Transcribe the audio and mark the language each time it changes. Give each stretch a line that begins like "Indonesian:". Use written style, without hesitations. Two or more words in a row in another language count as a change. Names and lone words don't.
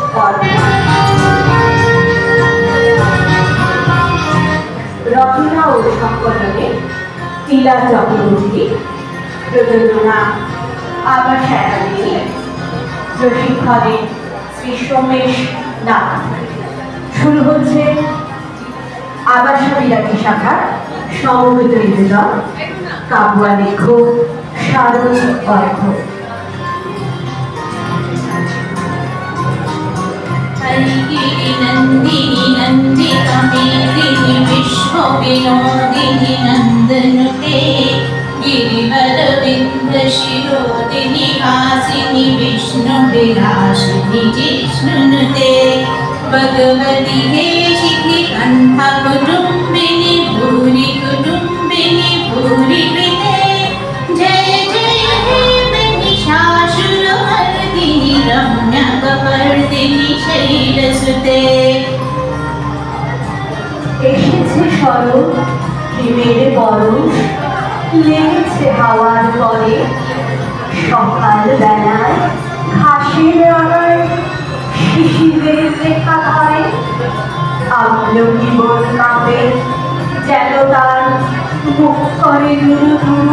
Bangla: রচনা ও সংকলনে লীলা চক্রবর্তী, প্রযোজনা আবাসা একাডেমি, প্রশিক্ষণে শ্রী সোমেশ নাথ। শুরু হচ্ছে আবাসা বিলাসী শাখার সমবেদনী দল কাব্য লেখক শারদ অর্ঘ।
Sanskrit: नंदिनी नंदिता मेदिनी विश्व विनोदिनी नंदनुते गिरिवर विंध्य शिरोदिनी हासिनी विष्णु विलासिनी जिष्णुनुते भगवती हेशिति कंठा कुटुंबिनी भूरि कृते जय जय हे महिषासुर मर्दिनी रम्या कपर्दिनी शैलसुते।
Bangla: এসেছে শরৎ হিমের পরশ, লেগেছে হাওয়ার পরে সকাল বেলায় ঘাসের আগায় শিশিরের লেখা হয় আমলকি বন কাঁপে যেন তার মুখ করে নুরু ধুরু।